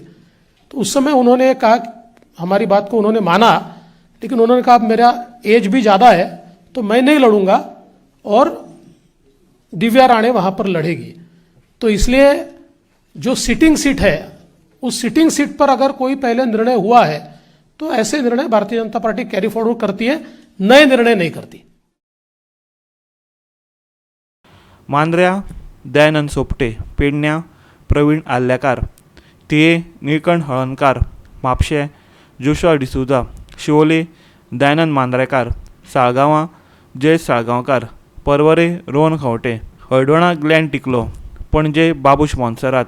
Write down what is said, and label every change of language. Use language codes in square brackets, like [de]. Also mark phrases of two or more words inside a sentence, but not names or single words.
[hi] तो उस समय उन्होंने कहा, हमारी बात को उन्होंने माना, लेकिन उन्होंने कहा मेरा एज भी ज्यादा है तो मैं नहीं लड़ूंगा और दिव्या राणे वहां पर लड़ेगी। तो इसलिए जो [en] sitting seat [hi] है, उस [en] sitting seat [hi] पर अगर कोई पहले निर्णय हुआ है तो ऐसे निर्णय भारतीय जनता पार्टी [en] carry forward [hi] करती है। नए निर्णय नहीं करती। [kok] मांद्र्या दयानंद सोपटे, पेडण्या प्रवीण आल्ल्याकार, तिये निळकंठ हळणकार, म्हापशे जोशुआ डिसुजा, शिवोले दयानंद मांद्रेकार, साळगांवां जयेश साळगांवकार, परवरे रोहन खंवटे, हळडोणा ग्लॅन टिकलो, पणजे बाबूश मोन्सेरात,